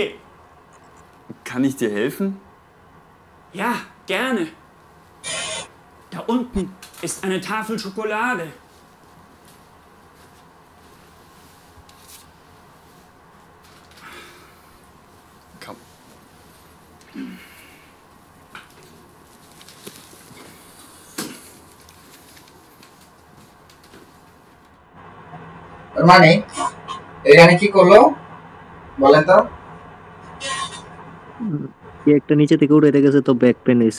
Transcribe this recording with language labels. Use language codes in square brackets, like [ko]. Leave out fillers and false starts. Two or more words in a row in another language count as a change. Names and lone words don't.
[de] Kann ich dir helfen? Ja, gerne. Da unten ist eine Tafel Schokolade. Komm. [bn] মানে এখানে কি করলো বলেন তো? কি একটা নিচে থেকে উঠে গেছে, তো [en] back pain [bn] হইছে।